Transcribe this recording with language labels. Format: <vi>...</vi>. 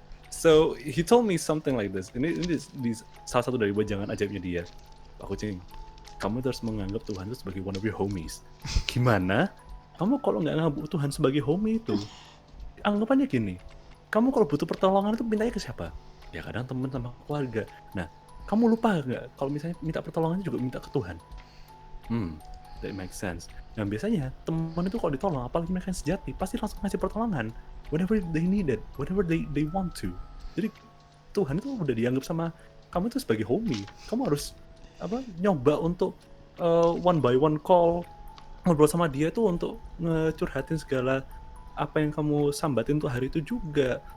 <en>So he told me something like this.</en> <id>Ini di salah satu dari wejangan ajaibnya dia. Pak Kucing, kamu harus menganggap Tuhan itu sebagai</id> <en>one of your homies.</en> <id>Gimana? Kamu kalau nggak nganggap Tuhan sebagai homie itu, anggapannya gini. Kamu kalau butuh pertolongan itu mintanya ke siapa? Ya kadang teman sama keluarga. Nah, kamu lupa nggak kalau misalnya minta pertolongan juga minta ke Tuhan?</id> <en>That makes sense.</en> <id>Nah biasanya teman itu kalau ditolong, apalagi mereka yang sejati, pasti langsung ngasih pertolongan.</id> <en>Whenever they need it, whenever they want to.</en> <id>Jadi Tuhan itu udah dianggap sama kamu itu sebagai homie. Kamu harus nyoba untuk</id> <en>one by one call,</en> <id>ngobrol sama dia itu untuk ngecurhatin segala apa yang kamu sambatin untuk hari itu juga.</id>